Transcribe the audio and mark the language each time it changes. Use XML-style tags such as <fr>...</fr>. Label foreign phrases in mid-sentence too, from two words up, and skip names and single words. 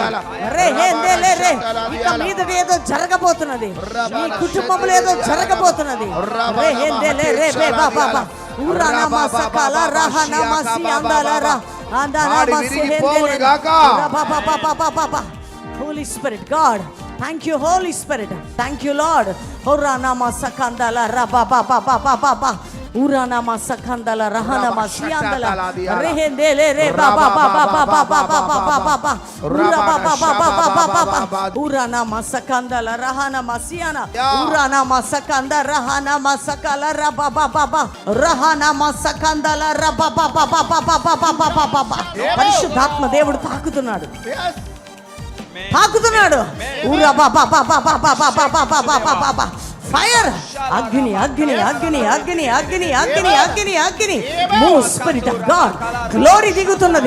<te>రెహేందేలే రే ఇక మీదట ఏదో జరగబోతున్నది. మీ కుటుంబంలో ఏదో జరగబోతున్నది. రెహేందేలే రే బాబా బాబా ఊరానా మా సకాల రహానా మా సియాందాల రా అందానా మా సిహేందేలే బాబా బాబా బాబా బాబా.</te> <en>Holy Spirit, God, thank you, Holy Spirit, thank you, Lord. Horana masakandala raba ba ba ba ba ba ba. Urana masakandala rahana masiandala rehendele re ba ba ba ba ba ba ba ba ba ba ba. Ura ba ba ba ba ba ba ba ba. Urana masakandala rahana masiana. Urana masakanda rahana masakala raba ba ba ba. Rahana masakandala raba ba ba ba ba ba ba ba ba ba ba.</en> <te>పరిశుద్ధాత్మ దేవుడు తాకుతున్నాడు. తాకుతున్నాడు. ఊరా బాబా బాబా బాబా బాబా బాబా బాబా బాబా. ఫైర్ అగ్ని అగ్ని అగ్ని అగ్ని అగ్ని అగ్ని అగ్ని అగ్ని.</te> <en>Move Spirit of God.</en> <te>గ్లోరీ దిగుతున్నది.</te>